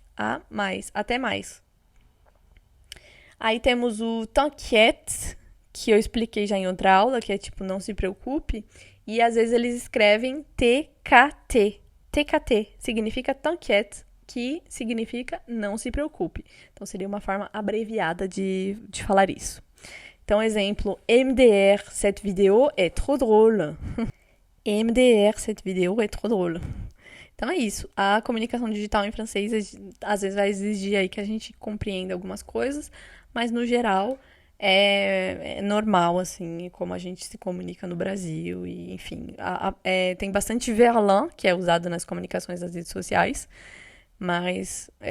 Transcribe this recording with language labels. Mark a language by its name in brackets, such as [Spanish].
[Portuguese] A mais, até mais. Aí temos o t'inquiète, que eu expliquei já em outra aula, que é tipo, não se preocupe. E às vezes eles escrevem TKT. TKT significa t'inquiète, que significa não se preocupe. Então seria uma forma abreviada de falar isso. Então, exemplo, [French] MDR, cette vidéo est trop drôle. MDR, cette vidéo est trop drôle. [Portuguese] Então é isso. A comunicação digital em francês às vezes vai exigir aí que a gente compreenda algumas coisas, mas no geral é normal, assim, como a gente se comunica no Brasil. E, enfim, tem bastante verlan que é usado nas comunicações das redes sociais, mas